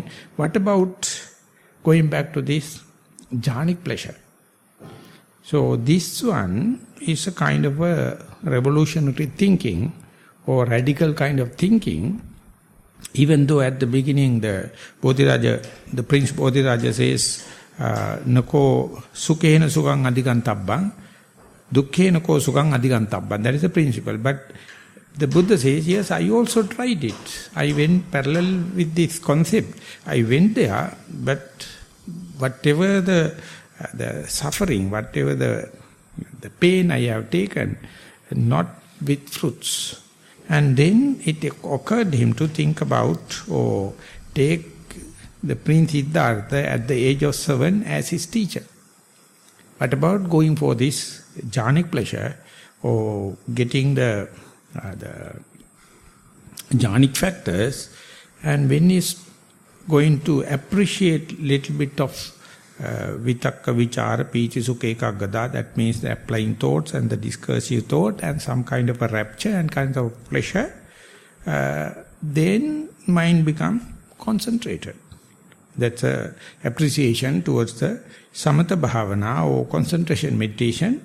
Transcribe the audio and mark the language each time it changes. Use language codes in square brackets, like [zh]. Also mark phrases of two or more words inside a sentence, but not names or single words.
[en] What about going back to this jhanic pleasure? So this one is a kind of a revolutionary thinking or radical kind of thinking, even though at the beginning the Bodhiraja, the Prince Bodhiraja says, [pi] Nako sukhena sukhang adhigantabbang, dukkhena ko sukhang adhigantabbang. [en] That is the principle. But the Buddha says, yes, I also tried it. I went parallel with this concept. I went there, but whatever the suffering, whatever the pain I have taken, not with fruits. And then it occurred him to think about, or take the Prince Siddhartha at the age of 7 as his teacher. What about going for this jhanic pleasure, or getting the jhanic factors, and when he's going to appreciate little bit of [pi] vitakka, vichara, piti, sukha, ekaggata, [en] that means the applying thoughts and the discursive thought and some kind of a rapture and kind of pleasure, then mind become concentrated. That's a appreciation towards the [pi] samatha bhavana [en] or concentration meditation.